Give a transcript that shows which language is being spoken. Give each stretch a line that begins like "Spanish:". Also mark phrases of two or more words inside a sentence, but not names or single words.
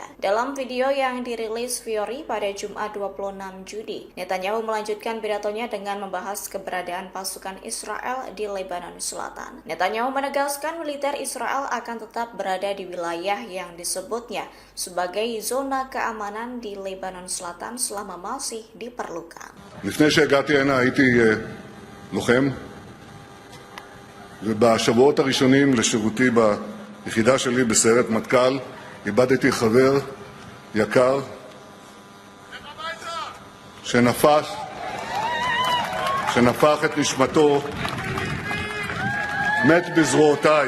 Indonesian: Dalam video yang dirilis Fury pada Jumat 26 Juni, Netanyahu melanjutkan pidatonya dengan membahas keberadaan pasukan Israel di Lebanon Selatan. Netanyahu menegaskan militer Israel akan tetap berada di wilayah yang disebutnya sebagai zona keamanan di Lebanon Selatan selama masih diperlukan.
Hebrew: לפני שהגעתי הנה הייתי לוחם, ובשבועות הראשונים לשירותי ביחידה שלי בסיירת מטכ"ל איבדתי חבר יקר שנפח את נשמתו, מת בזרועותיי.